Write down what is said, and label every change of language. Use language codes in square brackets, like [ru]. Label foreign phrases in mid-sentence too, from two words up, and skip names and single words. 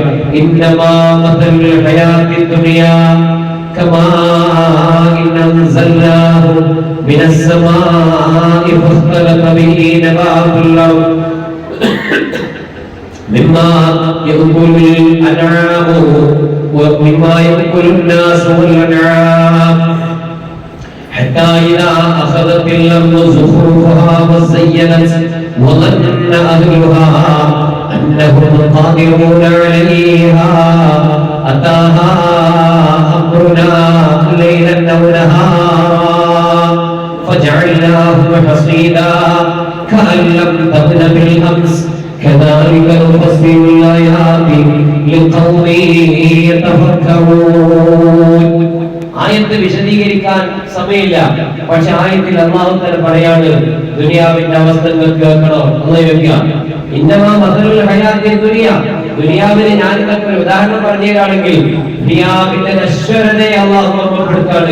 [ar] إنما مثل الحياة الدنيا كما أنزلناه من السماء فاختلط به نبات الأرض مما يأكل الأنعام ومما يأكل الناس والأنعام حتى إذا أخذت الأرض زخرفها وزينت وظن أهلها أنهم قادرون عليها أتاها أمرنا ليلا أو نهارا فجعلناه حصيدا كأن لم تغن بالأمس كذلك نفصل الآيات لقوم يتفكرون. [ml] ആയത്ത് വിശദീകരിക്കാൻ സമയമില്ല, പക്ഷെ ആയത്തിൽ [ar] الله تعالى [ml] പറയാണ് ദുനിയാവിന്റെ അവസ്ഥ നിങ്ങൾക്ക് കേൾക്കണോ? അല്ലാഹു വെക്കുക [ar] إنما مثل الحياة الدنيا, [ml] ദുനിയാവിനെ ഞാൻ നിങ്ങൾക്ക് ഒരു ഉദാഹരണം പറഞ്ഞുതരാണെങ്കിൽ ദുനിയാവിന്റെ നശ്വരതയെ അല്ലാഹു ഓർമ്മപ്പെടുത്താണ്.